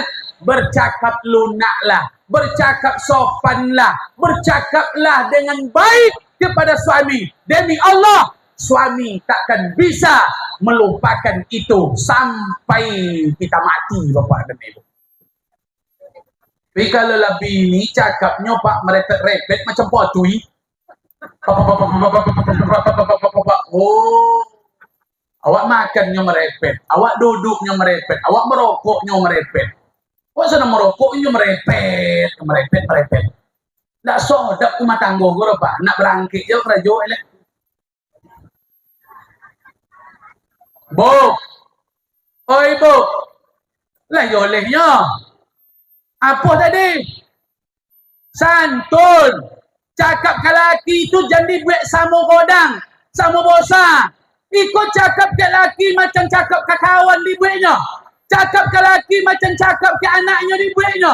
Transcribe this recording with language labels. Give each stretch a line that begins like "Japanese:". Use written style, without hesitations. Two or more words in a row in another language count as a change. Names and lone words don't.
Malay: Bercakap lunaklah, bercakap sopanlah, bercakaplah dengan baik kepada suami. Demi Allah, suami takkan bisa melupakan itu sampai kita mati, Bapak dan Ibu. Tapi kalau lebih ini cakapnya Pak merepet-repet macam potui. Oh, awak makannya merepet, awak duduknya merepet, awak merokoknya merepet. Awak sana merokoknya merepet. Tak sodap rumah tangga gue Pak, nak berangkit je kerja elek. Bu, oi bu, lah yolehnya. Apa tadi? Santun. Cakap ke laki itu jadi buat sama godang, sama bosa. Ikut cakap ke laki macam cakap ke kawan di buatnya. Cakap ke laki macam cakap ke anaknya di buatnya.